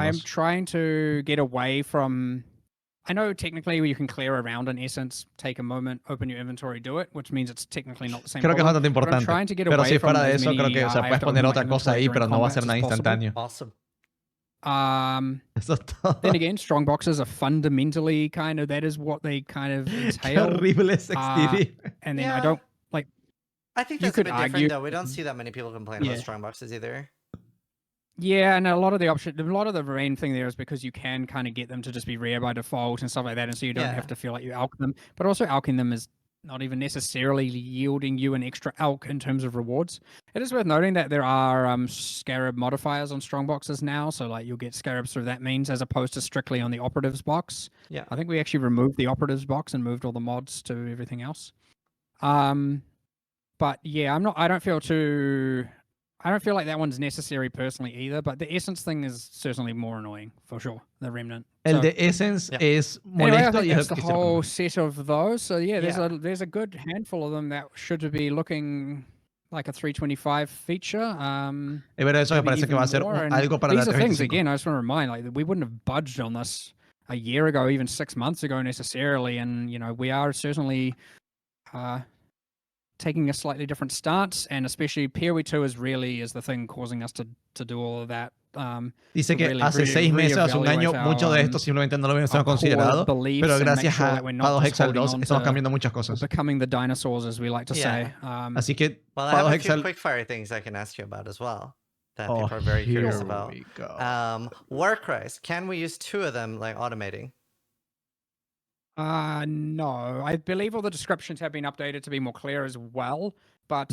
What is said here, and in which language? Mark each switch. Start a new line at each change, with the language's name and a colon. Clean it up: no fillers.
English: I am trying to get away from... I know technically you can clear around an essence, take a moment, open your inventory, do it, which means it's technically not the same.
Spanish: Creo que es bastante importante. Pero si fuera de eso, creo que puedes poner otra cosa ahí, pero no va a ser nada instantáneo.
English: Awesome.
Spanish: Eso es todo.
English: Then again, strong boxes are fundamentally kind of, that is what they kind of entail.
Spanish: Qué horrible es XTV.
English: And then I don't like... I think that's a bit different, though. We don't see that many people complain about strong boxes either. Yeah, and a lot of the main thing there is because you can kind of get them to just be rare by default and stuff like that, and so you don't have to feel like you alch them. But also alching them is not even necessarily yielding you an extra alch in terms of rewards. It is worth noting that there are scarab modifiers on strong boxes now, so like you'll get scarabs through that means as opposed to strictly on the operatives box. Yeah, I think we actually removed the operatives box and moved all the mods to everything else. But yeah, I don't feel like that one's necessary personally either, but the essence thing is certainly more annoying for sure. The remnant.
Spanish: El de essence es molesto.
English: Anyway, that's the whole set of those. So yeah, there's a good handful of them that should be looking like a 325 feature.
Spanish: Pero eso me parece que va a ser algo para
English: these are things, again, I just want to remind, like, we wouldn't have budged on this a year ago, even 6 months ago necessarily, and you know, we are certainly taking a slightly different stance, and especially PoE 2 is the thing causing us to do all of that.
Spanish: Dice que hace 6 meses, hace un año, mucho de esto simplemente no lo habíamos considerado, pero gracias a Path of Exile 2 estamos cambiando muchas cosas.
English: Becoming the dinosaurs, as we like to say.
Spanish: Así que
English: I have a few quickfire things I can ask you about as well that people are very curious about. Warcries, can we use 2 of them, like automating? No. I believe all the descriptions have been updated to be more clear as well, but...